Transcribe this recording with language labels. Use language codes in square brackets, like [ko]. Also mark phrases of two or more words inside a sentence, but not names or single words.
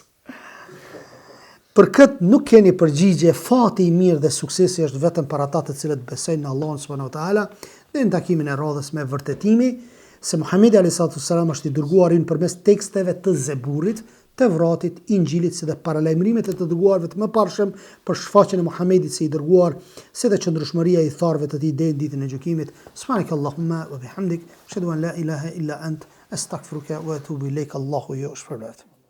[sq] Për këtë nuk keni përgjigje, fati i mirë dhe suksesi është vetëm për ata të cilët besojnë në Allahun [ar] سبحانه وتعالى, [sq] dhe në takimin e radhës me vërtetimi se Muhamedi alayhi është i dërguari përmes teksteve të Zeburit, Tevratit, Injilit, si dhe paralajmërimet e të dërguarve të mëparshëm për shfaqjen e Muhamedit si i dërguar, si dhe qëndrueshmëria e tharëve të tij deri në ditën e gjykimit. [ar] سبحانك اللهم وبحمدك أشهد أن لا إله إلا أنت أستغفرك وأتوب إليك. [sq] Allahu ju shpërblet.